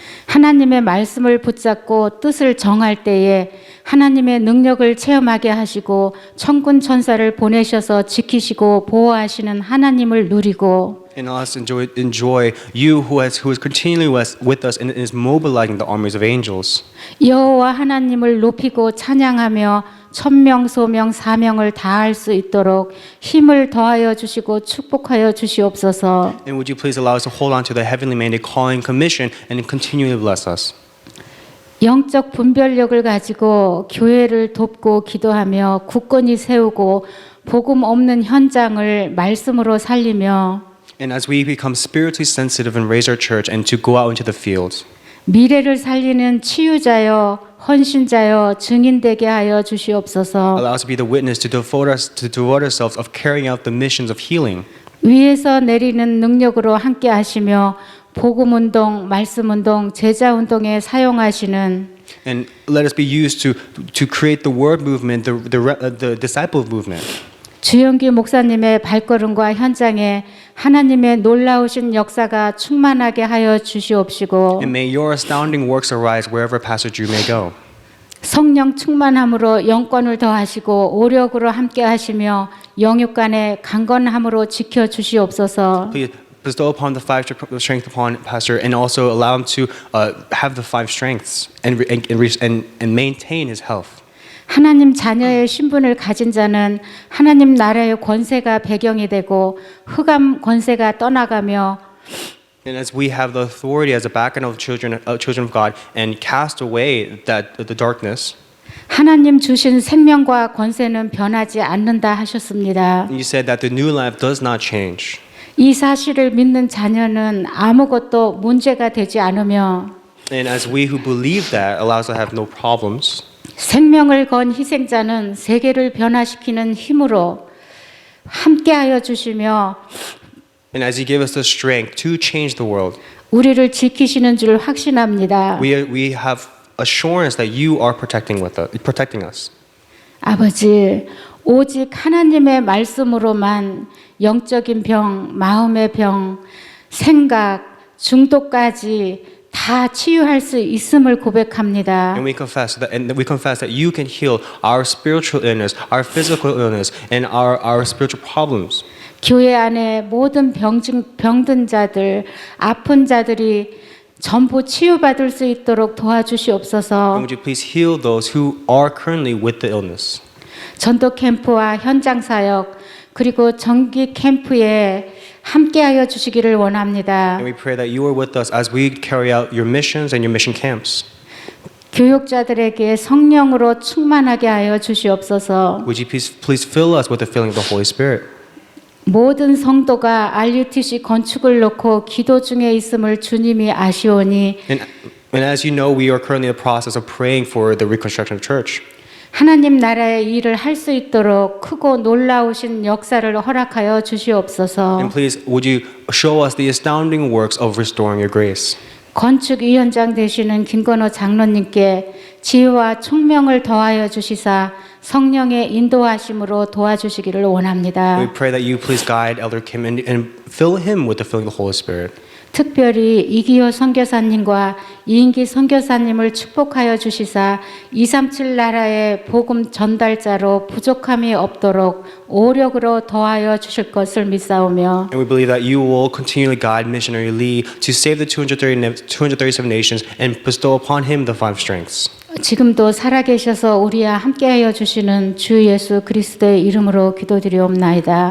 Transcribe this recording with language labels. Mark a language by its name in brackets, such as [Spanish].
[Korean] 하나님의 말씀을 붙잡고 뜻을 정할 때에 하나님의 능력을 체험하게 하시고 천군 천사를 보내셔서 지키시고 보호하시는 하나님을 누리고 [English] And us enjoy you who is continually with us and is mobilizing the armies of angels. [Korean] 여호와 하나님을 높이고 찬양하며 천명 소명 사명을 다할 수 있도록 힘을 더하여 주시고 축복하여 주시옵소서. [English] And would you please allow us to hold on to the heavenly mandate, calling, commission, and continually bless us. [Korean] 영적 분별력을 가지고 교회를 돕고 기도하며 굳건히 세우고 복음 없는 현장을 말씀으로 살리며 [English] And as we become spiritually sensitive and raise our church and to go out into the fields, [Korean] 미래를 살리는 치유자여 헌신자여 증인되게 하여 주시옵소서. [English] allow us to be the witness to devote ourselves of carrying out the missions of healing. [Korean] 위에서 내리는 능력으로 함께 하시며 복음 운동, 말씀 운동, 제자 운동에 사용하시는 [English] And let us be used to create the word movement, the disciple movement. [Korean] 주영기 목사님의 발걸음과 현장에 하나님의 놀라우신 역사가 충만하게 하여 주시옵시고 [English] And may your astounding works arise wherever Pastor Drew may go. [Korean] 성령 충만함으로 영권을 더하시고 오력으로 함께 하시며 영육 간의 강건함으로 지켜 주시옵소서. [English] Please bestow upon the five strength upon Pastor and also allow him to have the five strengths and maintain his health. [Korean] 하나님 자녀의 신분을 가진 자는 하나님 나라의 권세가 배경이 되고 흑암 권세가 떠나가며 [English] And as we have the authority as a background of children of God and cast away the darkness, [Korean] 하나님 주신 생명과 권세는 변하지 않는다 하셨습니다. [English] you said that the new life does not change. [Korean] 이 사실을 믿는 자녀는 아무것도 문제가 되지 않으며 [English] And as we who believe that allows us to have no problems. [Korean] 생명을 건 희생자는 세계를 변화시키는 힘으로 함께하여 주시며 [English] And as you give us the strength to change the world, [Korean] 우리를 지키시는 줄 확신합니다. [English] we have assurance that you are protecting us. [Korean] 아버지, 오직 하나님의 말씀으로만 영적인 병, 마음의 병, 생각, 중독까지 다 치유할 수 있음을 고백합니다. [English] And we confess that you can heal our spiritual illness, our physical illness, and our spiritual problems. [Korean] 교회 안에 모든 병든 자들, 아픈 자들이 전부 치유받을 수 있도록 도와주시옵소서. [English] And would you please heal those who are currently with the illness? [Korean] 전도 캠프와 현장 사역 그리고 정기 캠프에 함께하여 주시기를 원합니다. [English] And we pray that you are with us as we carry out your missions and your mission camps. [Korean] 교육자들에게 성령으로 충만하게 하여 주시옵소서. [English] Would you please fill us with the filling of the Holy Spirit? [Korean] 모든 성도가 RUTC 건축을 놓고 기도 중에 있음을 주님이 아시오니 [English] And as you know, we are currently in the process of praying for the reconstruction of church. [Korean] 하나님 나라의 일을 할 수 있도록 크고 놀라우신 역사를 허락하여 주시옵소서. [English] And please, would you show us the astounding works of restoring your grace? [Korean] 건축위원장 되시는 김건호 장로님께 지혜와 총명을 더하여 주시사 성령의 인도하심으로 도와주시기를 원합니다. [English] We pray that you please guide Elder Kim and fill him with the filling of the Holy Spirit. [Korean] 특별히 이기호 선교사님과 이인기 선교사님을 축복하여 주시사 237 나라의 복음 전달자로 부족함이 없도록 오력으로 더하여 주실 것을 믿사오며 [English] And we believe that you will continually guide missionary Lee to save the 237 nations and bestow upon him the five strengths. [Korean] 지금도 살아계셔서 우리와 함께하여 주시는 주 예수 그리스도의 이름으로 기도드리옵나이다.